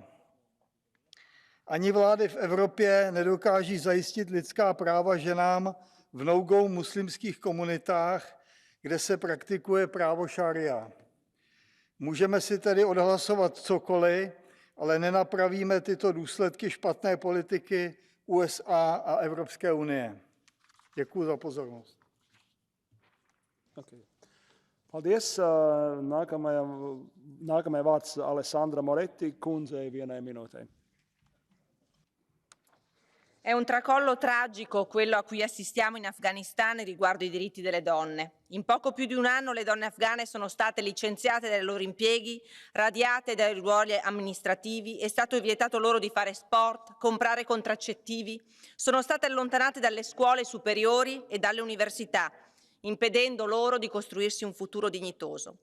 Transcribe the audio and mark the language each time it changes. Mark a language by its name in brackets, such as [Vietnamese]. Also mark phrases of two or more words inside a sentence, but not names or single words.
[Czech] Ani vlády v Evropě nedokáží zajistit lidská práva ženám v no-go muslimských komunitách, kde se praktikuje právo šaria. Můžeme si tedy odhlasovat cokoliv, ale nenapravíme tyto důsledky špatné politiky USA a Evropské unie. Děkuji za pozornost. [Latvian] Okay. Paldies. Nākamajai vārds Alessandra Moretti, kundzei vienai minūtei. [Italian] È un tracollo tragico quello a cui assistiamo in Afghanistan riguardo i diritti delle donne. In poco più di un anno le donne afghane sono state licenziate dai loro impieghi, radiate dai ruoli amministrativi, è stato vietato loro di fare sport, comprare contraccettivi, sono state allontanate dalle scuole superiori e dalle università, impedendo loro di costruirsi un futuro dignitoso.